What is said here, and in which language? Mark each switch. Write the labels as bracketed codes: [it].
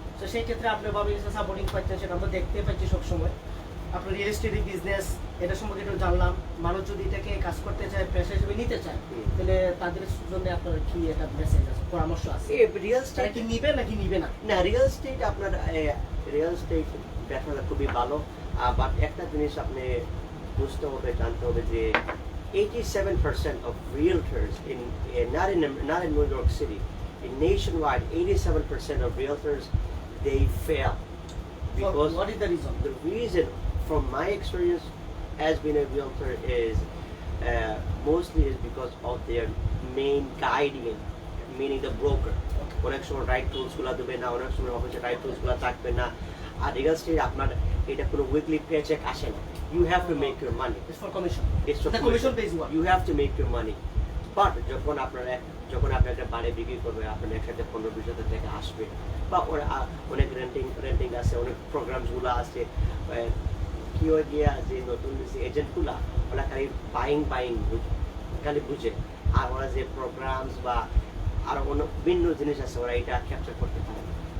[bn] তো সেই ক্ষেত্রে আপনার বাবা যে সাপোর্টিং পাচ্ছেন সেটা আমরা দেখতে পাচ্ছি সবসময়। আপনার রিয়েল এস্টেট বিজনেস এটা সম্পর্কে একটু জানলাম। মানুষ যদি এটাকে কাজ করতে চায়, পেশা হিসেবে নিতে চায়, তাহলে তাদের জন্য আপনার কি একটা মেসেজ আছে, পরামর্শ আছে? রিয়েল তারা এস্টেট কি নিবে নাকি নিবে না? না, রিয়েল এস্টেট আপনার রিয়েল এস্টেট ব্যবসাটা খুবই ভালো। বাট একটা জিনিস আপনি বুঝতে হবে, জানতে হবে যে [en] 87% of realtors not in New York City, in nationwide, 87% of realtors they fail because What is the reason? the reason, from my experience as being a realtor, is mostly is because of their main guardian, meaning the broker. [bn] অনেক সময় right tools গুলা দেবে না, অনেক সময় অফিসে right tools গুলা থাকবে না। আর রিয়েল এস্টেট আপনার এটা কোনো উইকলি পেচেক আসে না। [en] You have to make your money. It's for commission. It's for The commission based one. You have to make your money. [bn] But যখন আপনি একটা বাড়ি বিক্রি করবে, আপনার একসাথে 15-20 টাকা আসবে, বা অনেক রেন্টিং আছে, অনেক প্রোগ্রামস গুলো আছে। কি হয়ে গিয়া যে নতুন এজেন্টগুলা ওরা খালি বাইং খালি বুঝে, আর ওরা যে প্রোগ্রামস বা আরো ভিন্ন জিনিস আছে ওরা এটা ক্যাপচার করতে পারে না।